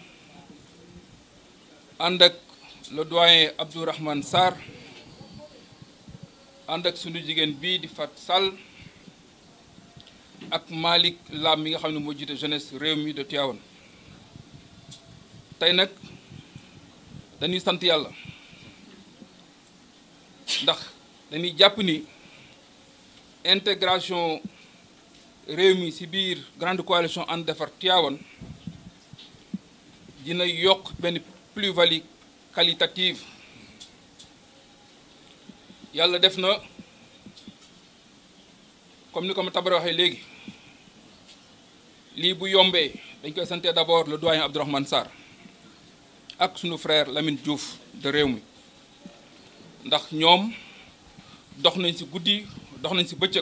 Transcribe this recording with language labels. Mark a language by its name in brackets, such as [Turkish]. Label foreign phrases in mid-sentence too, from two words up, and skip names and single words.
[Wolof] ànd ak [French] le doyen [Wolof] Abdourahmane Sarr ànd ak sunu jigéen bii di Fat Sall ak Malick Lam mi nga xam ne moo jiite jeunesse Rewmi de Tivaouane tey nag dañuy sant yàlla ndax dañuy jàpp ni intégration Rewmi ci biir [French] grande coalition [Wolof] ànd defar Tivaouane dina yokk benn [French] plus-value qualitative [Wolof] yàlla def na comme ni ko ma Tabara waxee léegi lii bu yombee dañ koy sante [French] d'abord le doyen [Wolof] Abdourahmane Sarr ak sunu frère Lamine Diouf de Rewmi ndax ñoom dox nañ ci guddi dox nañ ci bëccëg